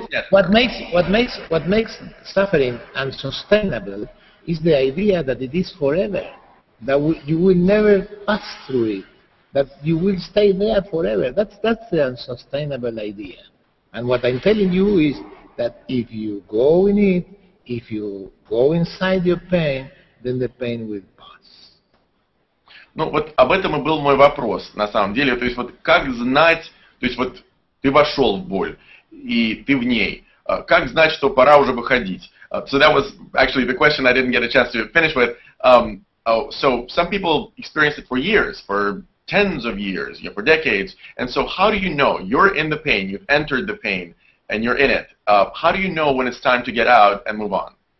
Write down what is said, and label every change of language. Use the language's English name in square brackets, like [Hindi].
[English] What makes suffering unsustainable is the idea that it is forever, that you will never pass through it, that you will stay there forever. That's the unsustainable idea. And what I'm telling you is that if you go in it, if you go inside your pain, then the pain will pass. [Russian] Об этом и был мой вопрос, на самом деле. То есть как знать, то есть ты вошел в боль, и ты в ней. Как знать, что пора уже выходить? [English] So that was actually the question I didn't get a chance to finish with. So some people experience it for years, for tens of years, for decades. And so how do you know? You're in the pain, you've entered the pain, and you're in it. How do you know when it's time to get out and move on?